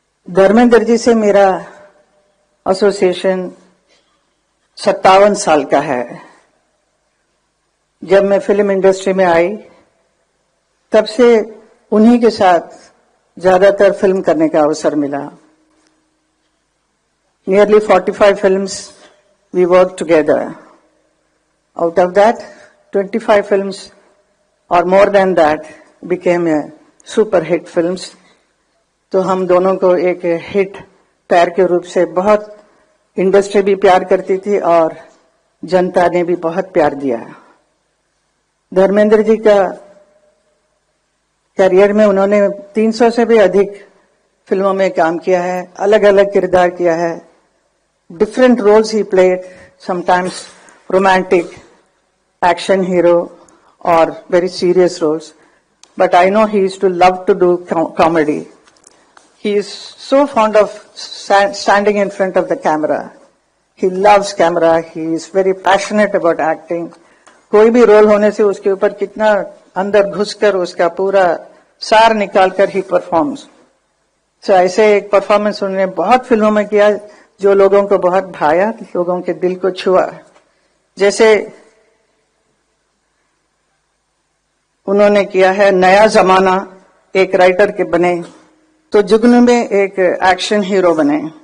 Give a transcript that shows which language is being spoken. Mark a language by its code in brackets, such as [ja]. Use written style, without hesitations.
[hi] धर्मेंद्र जी से मेरा एसोसिएशन 57 साल का है। जब मैं फिल्म इंडस्ट्री में आई तब से उन्हीं के साथ ज्यादातर फिल्म करने का अवसर मिला। [en] Nearly 45 films we worked together. Out of that, 25 films or more than that became a super hit films. [hi] तो हम दोनों को एक हिट पैर के रूप से बहुत इंडस्ट्री भी प्यार करती थी और जनता ने भी बहुत प्यार दिया। धर्मेंद्र जी का करियर में उन्होंने 300 से भी अधिक फिल्मों में काम किया है, अलग अलग किरदार किया है। [en] Different roles ही played, sometimes romantic, action hero और very serious roles, but I know he used to love to do comedy. He is so fond of standing in front of the camera. He loves camera. He is very passionate about acting. [hi] कोई भी role होने से उसके ऊपर कितना अंदर घुसकर उसका पूरा सार निकालकर ही परफॉर्म्स। तो ऐसे एक परफॉर्मेंस उन्होंने बहुत फिल्मों में किया जो लोगों को बहुत भाया, लोगों के दिल को छुआ। जैसे उन्होंने किया है नया जमाना, एक राइटर के बने, तो जुगनू में एक एक्शन हीरो बने,